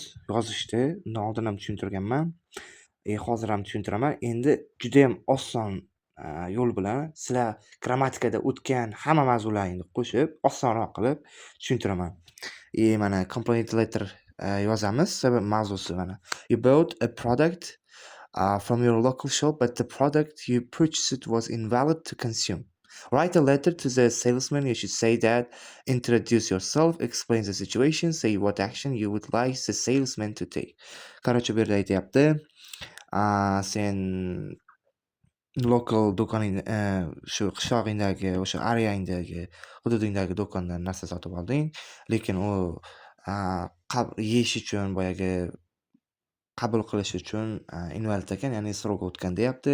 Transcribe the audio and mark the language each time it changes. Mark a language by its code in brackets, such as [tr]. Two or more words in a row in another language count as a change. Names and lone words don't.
[uz] Yozishni undan oldin ham tushuntirganman. Hozir ham tushuntiraman. Endi judayam oson yo'l bilan sizlar grammatikada o'tgan hamma mavzularni qo'shib, osonroq qilib tushuntiraman. Mana [en] complaint letter [uz] yozamiz. Mavzusi mana. [en] You bought a product from your local shop, but the product you purchased was invalid to consume. Write a letter to the salesman. You should say that, introduce yourself, explain the situation, say what action you would like the salesman to take. [uz] Короче, bu yerda aytyapti, sen local do'koning, shu qishlog'ingdagi, o'sha areangdagi, hududingdagi do'kondan narsa sotib olding, lekin u yeyish uchun boyagi qabul qilish uchun invalid ekan, ya'ni srok o'tgan deyapti.